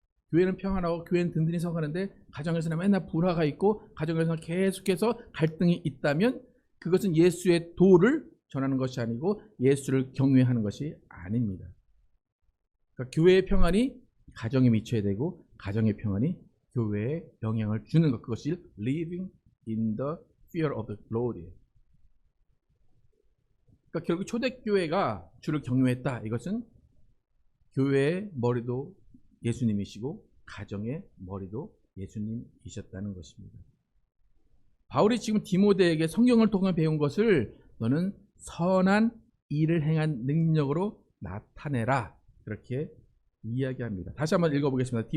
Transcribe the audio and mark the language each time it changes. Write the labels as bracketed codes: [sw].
[ko] 교회는 평안하고 교회는 든든히 서가는데 가정에서는 맨날 불화가 있고 가정에서는 계속해서 갈등이 있다면 그것은 예수의 도를 전하는 것이 아니고 예수를 경외하는 것이 아닙니다. 그러니까 교회의 평안이 가정에 미쳐야 되고 가정의 평안이 교회에 영향을 주는 것, 그것이 [en] living in the fear of the Lord. [ko] 그러니까 결국 초대교회가 주를 경외했다. 이것은 교회의 머리도 예수님이시고 가정의 머리도 예수님이셨다는 것입니다. 바울이 지금 디모데에게 성경을 통해 배운 것을 너는 선한 일을 행한 능력으로 나타내라, 그렇게 이야기합니다. 다시 한번 읽어보겠습니다.